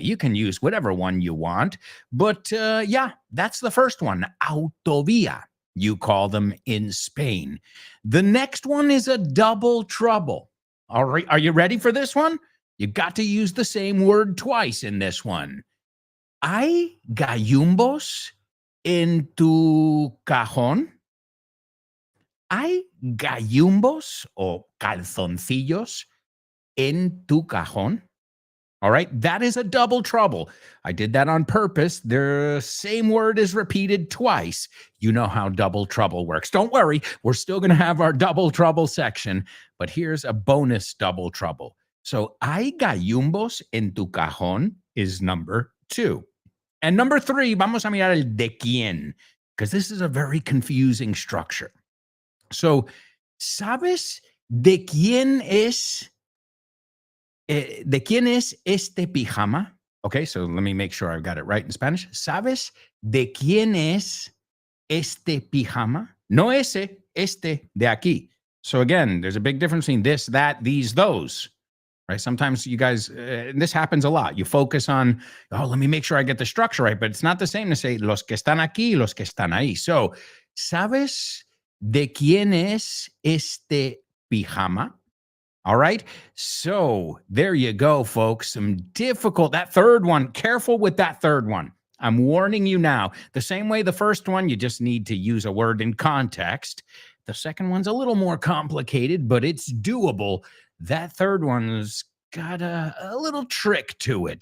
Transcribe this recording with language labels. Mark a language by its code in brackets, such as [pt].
[en] You can use whatever one you want, but yeah, that's the first one, autovía. You call them in Spain. The next one is a double trouble. All right, are you ready for this one? You got to use the same word twice in this one. [es] ¿Hay gallumbos en tu cajón? ¿Hay gallumbos o calzoncillos en tu cajón? [en] All right, that is a double trouble. I did that on purpose. The same word is repeated twice. You know how double trouble works. Don't worry, we're still going to have our double trouble section, but here's a bonus double trouble. [es] So, ¿hay gallumbos en tu cajón? [en] Is number 2. And number 3, [es] vamos a mirar el de quién, [en] because this is a very confusing structure. So, [es] ¿sabes ¿De quién es este pijama? [en] Okay, so let me make sure I've got it right in Spanish. [es] ¿Sabes de quién es este pijama? No ese, este de aquí. [en] So again, there's a big difference between this, that, these, those. Right? Sometimes you guys, this happens a lot. You focus on, oh, let me make sure I get the structure right, but it's not the same to say [es] los que están aquí, los que están ahí. So, ¿sabes de quién es este pijama? [en] All right. So there you go, folks. Some difficult, that third one, careful with that third one. I'm warning you now. The same way the first one, you just need to use a word in context. The second one's a little more complicated, but it's doable. That third one's got a little trick to it.